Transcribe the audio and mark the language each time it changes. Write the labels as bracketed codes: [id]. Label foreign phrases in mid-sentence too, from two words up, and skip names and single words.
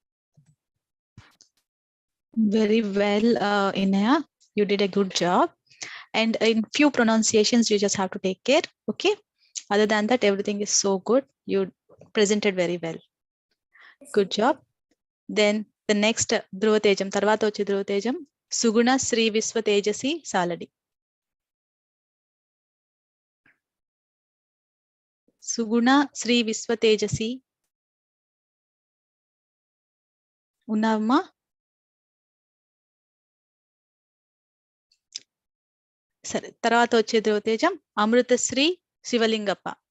[en] Very well, Inaya. You did a good job. And in few pronunciations, you just have to take care. Okay. Other than that, everything is so good. You presented very well. Good job. Then the next Dhruva Tejam, [te] తర్వాత వచ్చే [en] Dhruva Tejam, Suguna Sri Visva Tejasi Saladi. [te] సుగుణ శ్రీ విశ్వతేజసి ఉన్నావమ్మా? సరే, తర్వాత వచ్చే ధ్రువతేజం అమృతశ్రీ శివలింగప్ప.